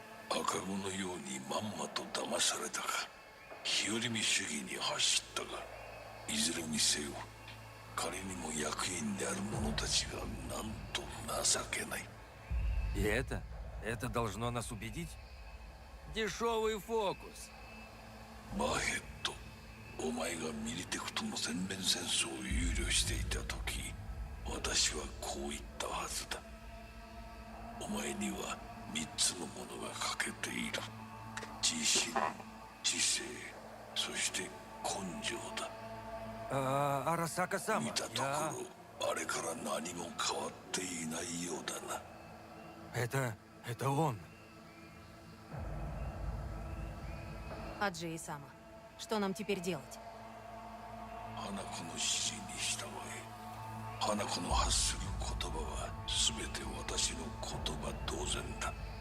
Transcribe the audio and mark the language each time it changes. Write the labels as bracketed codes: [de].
[ja] 赤子のようにまんまと騙されたか、日和見主義に走ったが、いずれにせよ彼にも役員である者たちがなんと情けない。 [ru] И это должно нас убедить? Дешевый фокус. [ja] バーヘッド、お前がミリテクとの全面戦争を憂慮していた時、私はこう言ったはずだ。お前には3つのものが欠けている。自信、知性、そして根性だ。 [ru] Арасака-сама, [ja] 見たところ、あれから何も変わっていないようだな。 [ru] Это он. Аджи-сама, что нам теперь делать? [ja] 花子の指示に従え。花子の発する言葉は全て私の言葉同然だ。